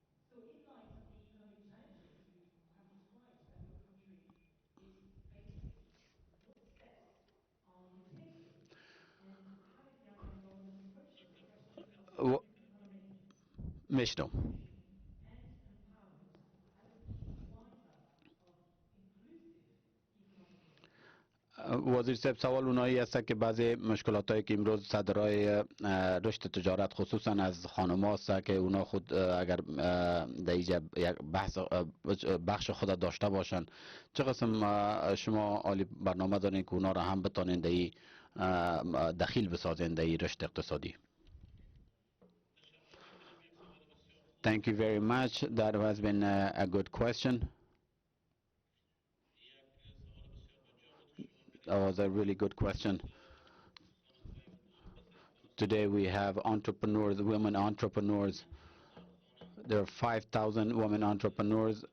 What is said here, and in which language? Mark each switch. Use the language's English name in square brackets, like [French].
[English] So in light of the economic challenges you have described that your country is facing, what steps are you taking and how is the Afghan government approaching the question of economic مشنو inclusion and empowerment as a key driver of inclusive economic development? [Persian] وزیر صاحب سوال اونایی است که بعضی مشکلات هایی که امروز صدرهای رشد تجارت خصوصا از خانم هاست که اونا خود اگر در اینجا یک بخش خود داشته باشن، چه قسم شما عالی برنامه دارین که اونا را هم بتانین در این دخیل بسازین در این رشد اقتصادی؟ Thank you very much. [English] That has been a good question. That was a really good question. Today we have entrepreneurs, women entrepreneurs. There are 5,000 women entrepreneurs.